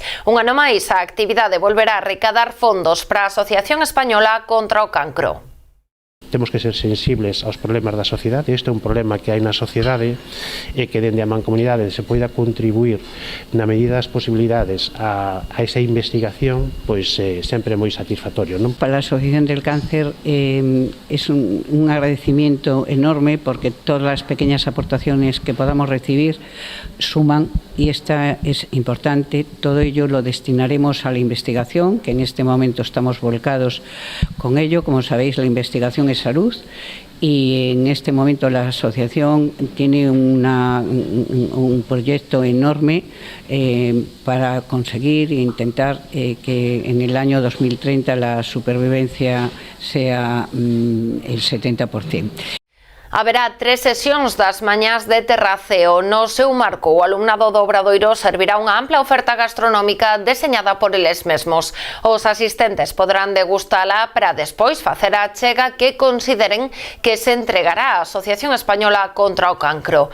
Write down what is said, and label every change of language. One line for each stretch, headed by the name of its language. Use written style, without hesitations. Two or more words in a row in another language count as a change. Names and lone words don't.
Galician: Un ano máis, a actividade volverá a recadar fondos para a Asociación Española contra o Cancro. Temos que ser sensibles aos problemas da sociedade. Este é un problema que hai na sociedade e que dende a mancomunidade se poida contribuir na medida das posibilidades a esa investigación, pois sempre é moi satisfactorio, non?
Spanish: Para a Asociación del Cáncer es un agradecimiento enorme, porque todas las pequeñas aportaciones que podamos recibir suman, y esta es importante. Todo ello lo destinaremos a la investigación, que en este momento estamos volcados con ello. Como sabéis, la investigación es salud, y en este momento la asociación tiene un proyecto enorme para conseguir e intentar que en el año 2030 la supervivencia sea el 70%.
Galician: Haberá 3 sesións das mañás de Terraceo. No seu marco, o alumnado do Obradoiro servirá unha ampla oferta gastronómica deseñada por eles mesmos. Os asistentes poderán degustala para despois facer a achega que consideren que se entregará á Asociación Española contra o Cancro.